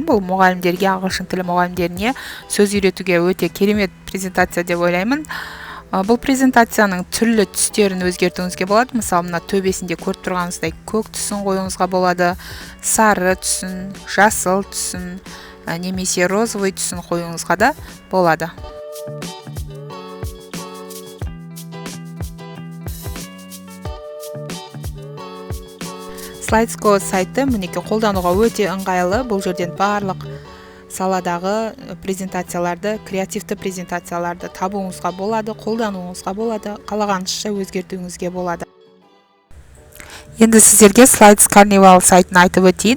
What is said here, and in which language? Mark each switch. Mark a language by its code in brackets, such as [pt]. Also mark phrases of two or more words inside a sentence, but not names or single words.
[kk] Бұл мұғалімдерге, ағылшын тілі мұғалімдеріне сөз үйретуге өте керемет презентация деп ойлаймын. Бұл презентацияның түрлі түстерін өзгертуіңізге болады. Мысалы, мына төбесінде көріп тұрғаныңыздай көк түсін қоюыңызға болады, сары түсін, жасыл түсін, немесе розовый түсін қоюыңызға да болады. Slides.go сайты мінекей қолдануға өте ыңғайлы. Бұл жерден барлық саладағы презентацияларды, креативті презентацияларды табуыңызға болады, қолдануыңызға болады, қалағаныңызша өзгертуіңізге болады. Енді сіздерге Slides Carnival сайтын айтып өтейін.